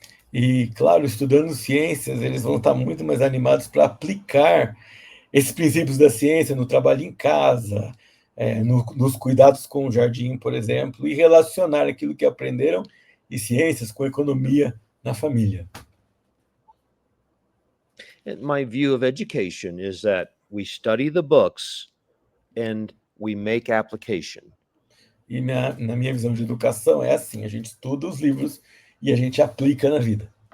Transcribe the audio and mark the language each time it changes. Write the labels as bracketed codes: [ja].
[pt] E, claro, estudando ciências, eles vão estar muito mais animados para aplicar esses princípios da ciência no trabalho em casa, nos cuidados com o jardim, por exemplo, e relacionar aquilo que aprenderam em ciências com economia na família. [en] And my view of education is that we study the books and we make application. [pt] E na minha visão de educação é assim, a gente estuda os livros e a gente aplica na vida.